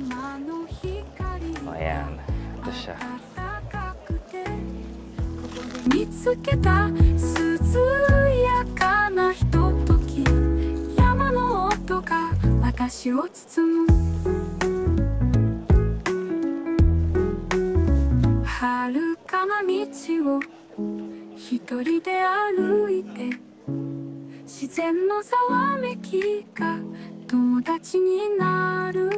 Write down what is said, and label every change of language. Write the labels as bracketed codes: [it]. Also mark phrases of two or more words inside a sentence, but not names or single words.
[tl] So ayan, ito siya. [ja] 見つけた涼やかなひととき、山の音が私を包む。遥かな道を一人で歩いて、自然のざわめきが友達になる。